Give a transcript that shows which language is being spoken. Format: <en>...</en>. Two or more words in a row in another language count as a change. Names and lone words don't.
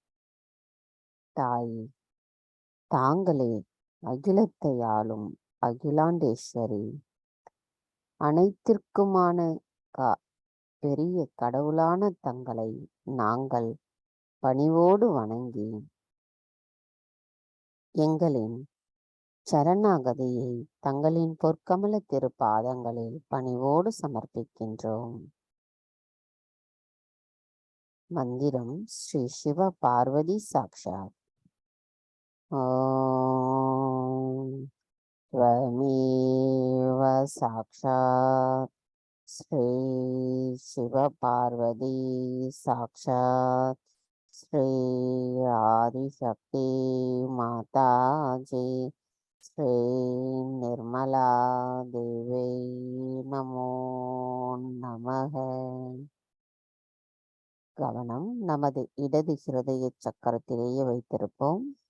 <ta>தாயே, தாங்களே அகிலத்தை ஆளும் அகிலாண்டேஸ்வரி, அனைத்திற்குமான பெரிய கடவுளான தங்களை நாங்கள் பணிவோடு வணங்கி எங்களின் சரணாகதியை தங்களின் பொற்கமல திருப்பாதங்களில் பணிவோடு சமர்ப்பிக்கின்றோம். மந்திரம் ஸ்ரீ சிவ பார்வதி சாக்ஷாத்.</ta> <sa>ஓம் त्वमेव साक्षात् श्री शिव पार्वती साक्षात् श्री आदिशक्ति माता जी श्री निर्मला देवी नमो नमः.</sa> <ta>கவனம் நமது இடது ஹிருதய சக்கரத்திலேயே வைத்திருப்போம்.</ta>